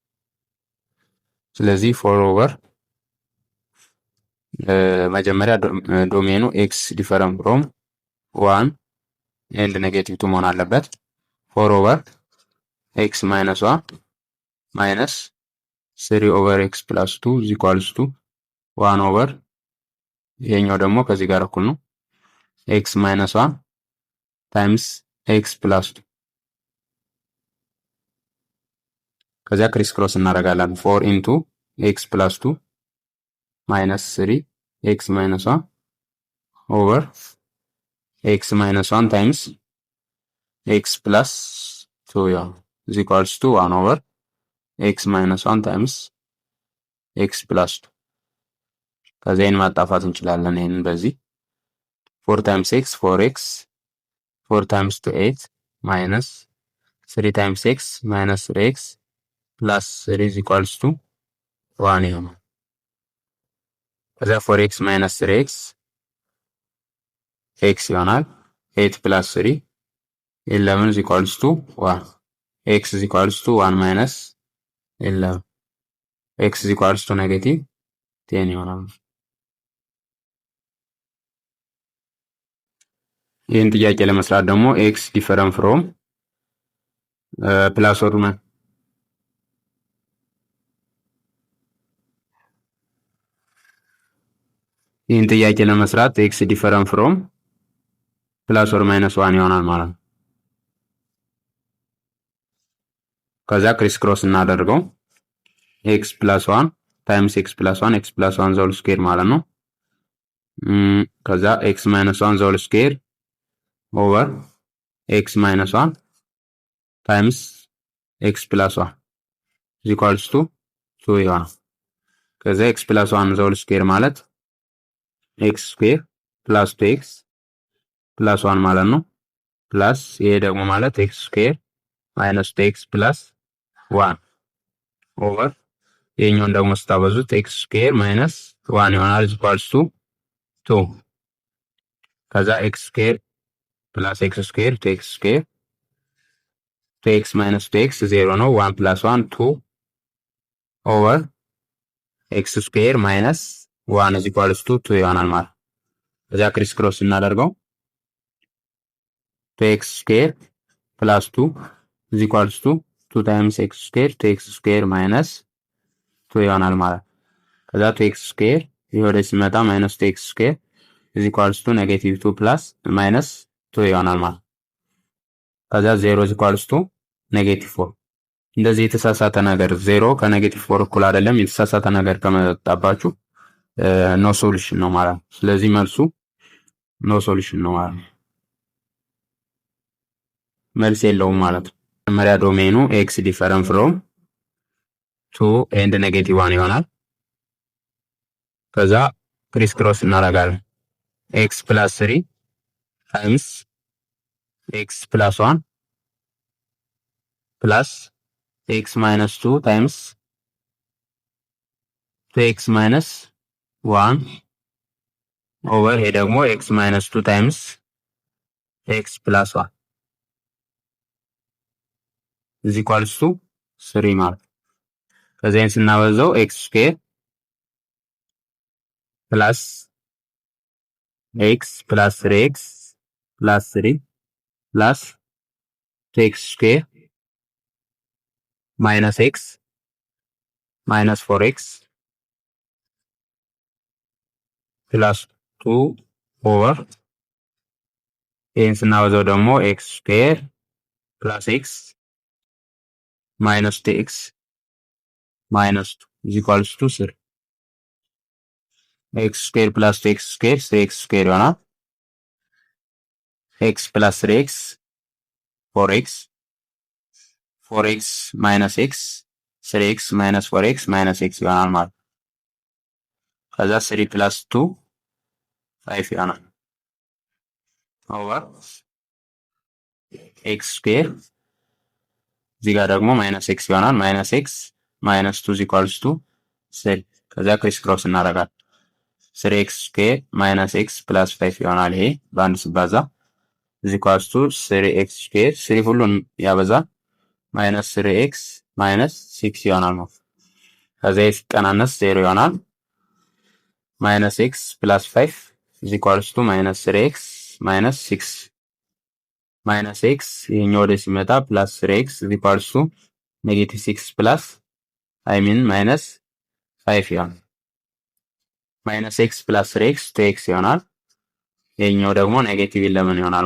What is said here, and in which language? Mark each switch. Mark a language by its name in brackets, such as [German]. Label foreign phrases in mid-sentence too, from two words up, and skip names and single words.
[English] ስለዚህ 4 ኦቨር መጀመሪያ domain x different from 1 and negative 2 [Amharic] መሆን አለበት። [English] 4 over x minus 1 minus 3 over x plus 2 is equals to 1 ኦቨር [Amharic] ይሄኛው ደግሞ ከዚህ ጋር እኩል ነው [English] x minus 1 times x plus 2 ከዛ criss cross እናደርጋለን። 4 into x plus 2 minus 3 x minus 1 over x minus 1 times x plus 2 ያው is equals to 1 over x minus 1 times x plus 2 [Amharic] ከዛ ይሄን ማጣፋት እንችላለን። ይሄን በዚህ [English] 4 times x 4x 4 times 2 8 minus 3 times x minus 3x plus 3 is equals to 1 ይሆናል። ከዛ 4x minus 3x x ይሆናል 8 plus 3 11 is equals to 1 x is equals to 1 minus 11 x is equals to negative 10 ይሆናል። [Amharic] ይህን ጥያቄ ለመስራት ደግሞ [English] x different from plus or minus [Amharic] ይህን ጥያቄ ለመስራት [English] x different from plus or minus 1 [Amharic] ይሆናል ማለት ነው። ከዛ ክሪስ ክሮስ እናደርገው [English] x plus 1 times x plus 1 x plus 1 the whole square [Amharic] ማለት ነው። ከዛ [English] x minus 1 the whole square over x minus 1 times x plus 1 is equals to 2 ይሆናል። ከዛ x plus 1 the whole square ማለት x ስኩዌር plus 2x plus 1 [Amharic] ማለት ነው። [English] ፕላስ [Amharic] ይሄ ደግሞ ማለት [English] x ስኩዌር minus 2x plus 1 [Amharic] ኦቨር ይሄኛውን ደግሞ ስታበዙት [English] x ስኩዌር minus 1 ይሆናል is equals to 2 ከዛ x ስኩዌር plus x ስኩዌር 2x ስኩዌር 2x minus 2x 0 ነው 1 plus 1 2 ኦቨር x ስኩዌር minus 1 is equals to 2 [Amharic] ይሆናል ማለት ከዛ ክሪስ ክሮስ እናደርገው [English] 2x ስኩዌር plus 2 is equals to 2 times x ስኩዌር 2x ስኩዌር minus 2 ይሆናል [Amharic] ማለት ከዛ 2x ስኩዌር ይወደ ሲመጣ [English] minus 2x ስኩዌር is equals to negative 2 plus minus 2 [Amharic] ይሆናል ማለት ከዛ [English] 0 is equals to negative 4 [Amharic] እንደዚህ የተሳሳተ ነገር 0 ከኔጌቲቭ 4 እኩል አይደለም። የተሳሳተ ነገር ከመጣባችሁ [English] no solution [Amharic] ነው ማለት ነው። ስለዚህ መልሱ [English] no solution [Amharic] ነው ማለት ነው። መልስ የለውም ማለት ነው። [English] መጀመሪያ ዶሜኑ x different from 2 and negative 1 ይሆናል። [Amharic] ከዛ ክሪስ ክሮስ እናደርጋለን [English] x plus 3 times x plus 1 plus x minus 2 times 2x minus 1 over here ደግሞ x minus 2 times x plus 1 is equals to 3 [Amharic] ማለት ከዛ ይሄን ስናበዛው [English] x ስኩዌር plus x plus 3x plus 3 plus 2x square minus x minus 4x plus 2 over [Amharic] ይህን ስናበዛው ደግሞ [English] x square plus x minus 2x minus 2 is equals to 3 x square plus 2x square 3x square ይሆናል። x plus 3x 4x 4x minus x 3x minus 4x minus x [Amharic] ይሆናል ማለት ነው። ከዛ [English] 3 plus 2 5 ይሆናል ኦቨር x ስኩዌር [Amharic] እዚህ ጋር ደግሞ [English] ማይነስ x ይሆናል። minus x minus 2 is equals to 3 [Amharic] ከዛ ክሪስ ክሮስ እናደርጋለን። [English] 3x square minus x plus 5 ይሆናል። [Amharic] ይሄ በአንድ ሲባዛ [English] is equals to 3x square [Amharic] 3 ሁሉን ያበዛል [English] minus 3x minus 6 [Amharic] ይሆናል ማለት ከዛ ሲቀናነስ 0 ይሆናል። [English] minus x plus 5 is equals to minus 3x minus 6 minus x [Amharic] ይሄኛው ወደ ሲመጣ [English] ፕላስ 3x is equals to negative 6 plus minus 5 ይሆናል። minus x plus 3x 2x ይሆናል። [Amharic] ይሄኛው ደግሞ [English] negative 11 ይሆናል